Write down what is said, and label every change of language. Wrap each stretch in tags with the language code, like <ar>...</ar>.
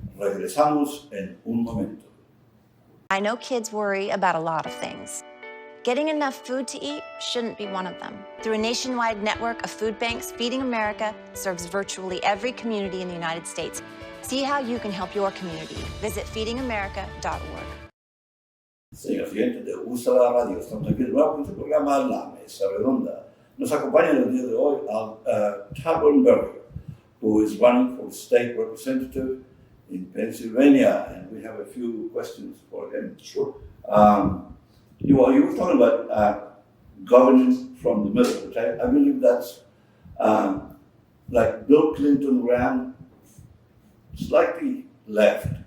<es>Regresamos en un momento.</es> <en>I know kids worry about a lot of things. Getting enough food to eat shouldn't be one of them. Through a nationwide network of food banks, Feeding America serves virtually every community in the United States. See how you can help your community. Visit feedingamerica.org.</en> <es>Señor oyentes de Usala Radio, estamos aquí de nuevo en este programa La Mesa Redonda. Nos acompaña en el día de hoy</es> <en>Taubenberger, who is running for state representative in Pennsylvania, and we have a few questions for him. Sure. You were talking about governing from the middle, which I believe that's like Bill Clinton ran slightly left,</en>